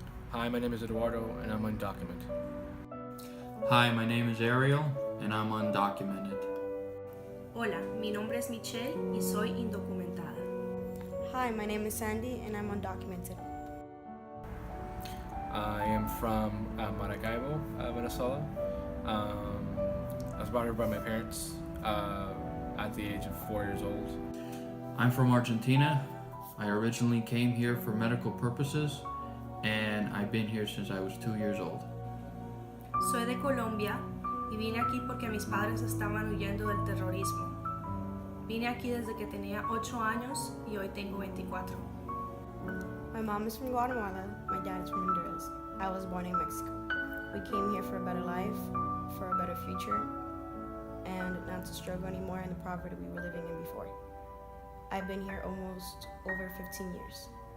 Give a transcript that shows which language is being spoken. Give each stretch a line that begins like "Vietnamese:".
English: Hi, my name is Eduardo and I'm undocumented. Hi, my name is Ariel and I'm undocumented.
Spanish: Hola, mi nombre es Michelle y soy indocumentada.
English: Hi, my name is Sandy and I'm undocumented. I am from Maracaibo, Venezuela. I was brought here by my parents at the age of 4 years old. I'm from Argentina. I originally came here for medical purposes and I've been here since I was 2 years old.
Spanish: Soy de Colombia y vine aquí porque mis padres estaban huyendo del terrorismo. Vine aquí desde que tenía 8 años y hoy tengo 24.
English: My mom is from Guatemala, my dad is from Honduras. I was born in Mexico. We came here for a better life, for a better future, and not to struggle anymore in the poverty we were living in before. I've been here almost over 15 years.